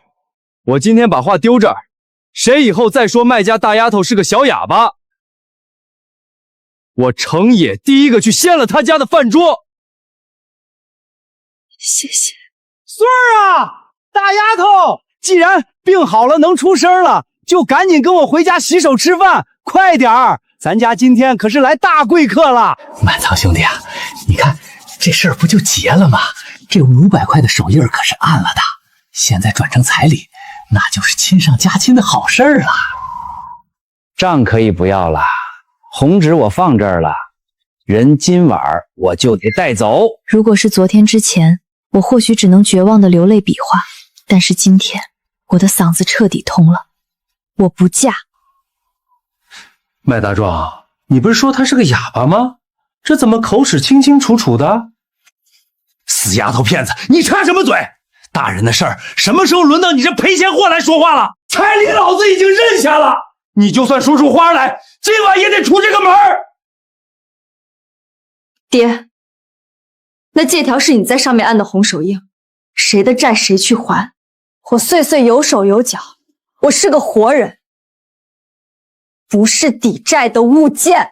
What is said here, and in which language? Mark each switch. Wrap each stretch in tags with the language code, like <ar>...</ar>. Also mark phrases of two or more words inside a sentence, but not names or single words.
<zh>我今天把話丟這兒，誰以後再說麥家大丫頭是個小啞巴，我程野第一個去掀了他家的飯桌。謝謝。孫兒啊，大丫頭，既然病好了能出聲了，就趕緊跟我回家洗手吃飯，快點兒！咱家今天可是來大貴客了。滿倉兄弟啊，你看這事兒不就結了嗎？這500塊的手印可是按了的，現在轉成彩禮，那就是親上加親的好事兒了。賬可以不要了，紅紙我放這兒了，人今晚我就得帶走。如果是昨天之前，我或許只能絕望的流淚比劃，但是今天我的嗓子徹底通了，我不嫁。麥大壯，你不是說他是個啞巴嗎？這怎麼口齒清清楚楚的？死丫頭片子，你插什麼嘴？大人的事兒，什麼時候輪到你這賠錢貨來說話了？彩禮老子已經認下了，你就算說出花來，今晚也得出這個門兒。爹，那借條是你在上面按的紅手印，誰的債誰去還。我岁岁有手有腳，我是個活人，不是抵債的物件。</zh>